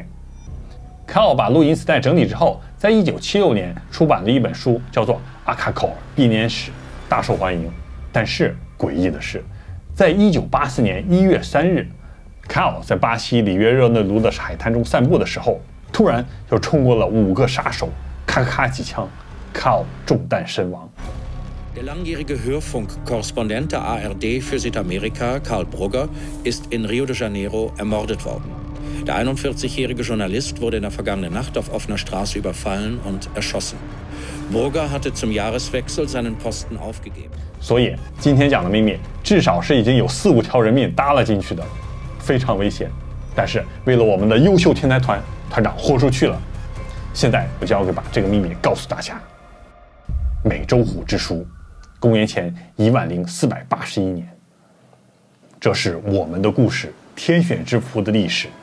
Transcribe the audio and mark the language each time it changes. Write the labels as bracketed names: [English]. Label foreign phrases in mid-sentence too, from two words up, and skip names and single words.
[Chinese] 卡奥把录音磁带整理之后，在1976年出版了一本书，叫做《阿卡口尔编年史》，大受欢迎。但是诡异的是，在1984年1月3日，卡奥在巴西里约热内卢的海滩中散步的时候，突然就冲过了5个杀手，咔咔几枪，卡奥中弹身亡。 [German] Der langjährige Hörfunkkorrespondent der ARD für Südamerika, Karl Brugger, ist in Rio de Janeiro ermordet worden. Der 41-jährige Journalist wurde in der vergangenen Nacht auf offener Straße überfallen und erschossen. Brugger hatte zum Jahreswechsel seinen Posten aufgegeben. [Chinese] 所以今天讲的秘密，至少是已经有4、5条人命搭了进去的，非常危险。但是为了我们的优秀天才团长豁出去了，现在我就要把这个秘密告诉大家。美洲虎之书，公元前10481年，这是我们的故事，天选之仆的历史。